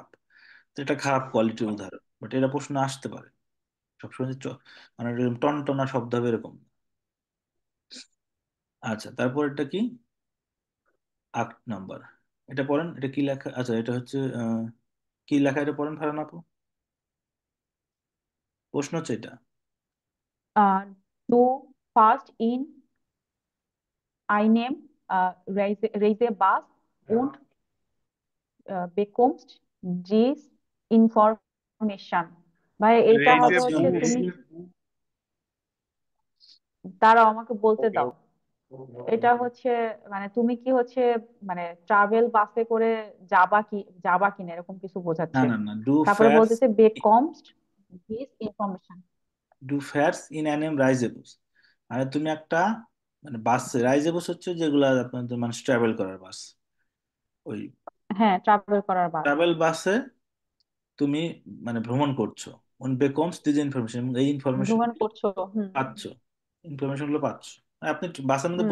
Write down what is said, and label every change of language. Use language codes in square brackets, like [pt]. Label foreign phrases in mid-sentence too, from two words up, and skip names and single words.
[bn] তো এটা খারাপ কোয়ালিটির উদাহরণ, বাট এটা প্রশ্ন আসতে পারে সবসময় যে মানে এরকম টনটনা শব্দ হবে এরকম না। আচ্ছা, তারপর এটা কি? 8 নাম্বার, এটা পড়েন, এটা কি লেখা? আচ্ছা, এটা হচ্ছে কি লেখা, এটা পড়েন ফারান আপু। প্রশ্ন হচ্ছে এটা। [de] Du fährst in einem Reisebus und bekommst [en] this information. [bn] ভাই এটা হবে রেইজে হচ্ছে ইনফরমেশন, তুমি, দাঁড়াও আমাকে বলতে ওকে দাও। এটা হচ্ছে মানে তুমি কি হচ্ছে মানে ট্রাভেল বাসে করে যাবা কিনা এরকম কিছু না বোঝাচ্ছে। না না, ডু তারপরে ফেয়ার্স, বলতেছে bekommst [en] this information। [de] du fährst in einem Reisebus, [bn] মানে তুমি একটা মানে বাসে, রাইজেবুস হচ্ছে যেগুলা আপনাদের মানুষ ট্রাভেল করার বাস, ওই হ্যাঁ, ট্রাভেল করার বাস। ট্রাভেল বাসে তুমি মানে ভ্রমণ করছো, [de] und bekommst [en] this information, [bn] এবং এই ইনফরমেশন ভ্রমণ করছো। হুম পাচ্ছ, ইনফরমেশন গুলো পাচ্ছ। আর আপনি বাসের মধ্যে